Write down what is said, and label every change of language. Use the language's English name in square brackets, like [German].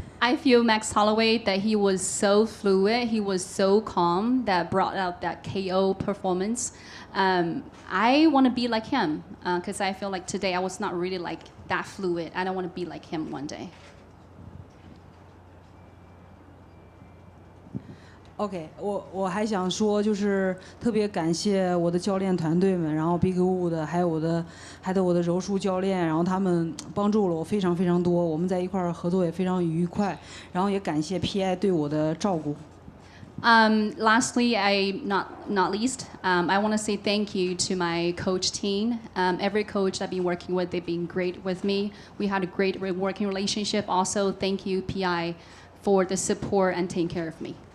[English] I feel Max Holloway that he was so fluid, he was so calm that brought out that KO performance. I want to be like him because I feel like today I was not really like that fluid. I don't want to be like him one day. [Chinese] OK，我还想说，就是特别感谢我的教练团队们，然后 Big Wu 的，还有我的柔术教练，然后他们帮助了我非常非常多，我们在一块儿合作也非常愉快，然后也感谢 PI 对我的照顾。 [English] Lastly, not least, I want to say thank you to my coach team. Every coach I've been working with, they've been great with me. We had a great working relationship. Also, thank you, PI, for the support and taking care of me.